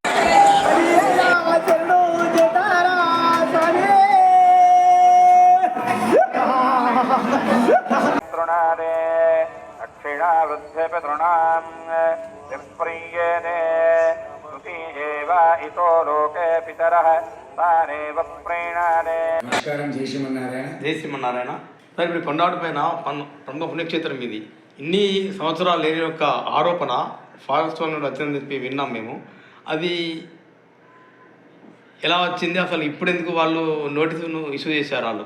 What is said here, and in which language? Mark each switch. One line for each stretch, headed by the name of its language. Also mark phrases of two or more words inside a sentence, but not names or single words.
Sanskrit: तृणादे दक्षिणावृद्धपितॄणां विप्रीयेने इतो लोके पितरः तानेव प्रीणाने.
Telugu: నమస్కారం. జై శ్రీమన్నారాయణ. జై శ్రీమన్నారాయణ. సార్, ఇప్పుడు కొండాడు పైన ప్రముఖ పుణ్యక్షేత్రం ఇది. ఇన్ని సంవత్సరాలు లేని యొక్క ఆరోపణ ఫారెస్ట్ వాళ్ళ నుండి వచ్చిందని చెప్పి విన్నాం మేము. అది ఎలా వచ్చింది, అసలు ఇప్పుడు ఎందుకు వాళ్ళు నోటీసును ఇష్యూ చేశారు?